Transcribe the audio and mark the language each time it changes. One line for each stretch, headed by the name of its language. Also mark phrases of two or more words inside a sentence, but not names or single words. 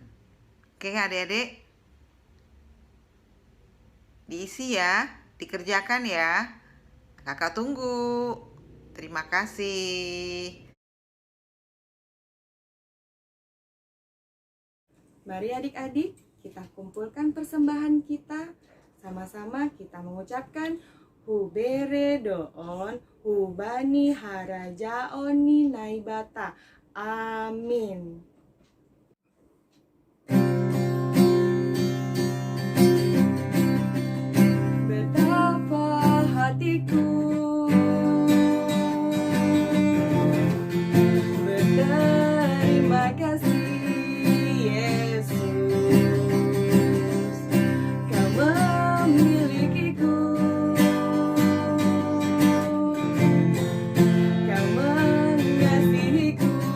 Indonesian: Oke adik-adik? Diisi ya, dikerjakan ya. Kakak tunggu. Terima kasih. Mari adik-adik, kita kumpulkan persembahan kita. Sama-sama kita mengucapkan
Batak Simalungun: Hubere doon, hubani harajaoni naibata.
Indonesian: Amin. Betapa hatiku berterima kasih Yesus, Kau memilikiku, Kau mengasihiku.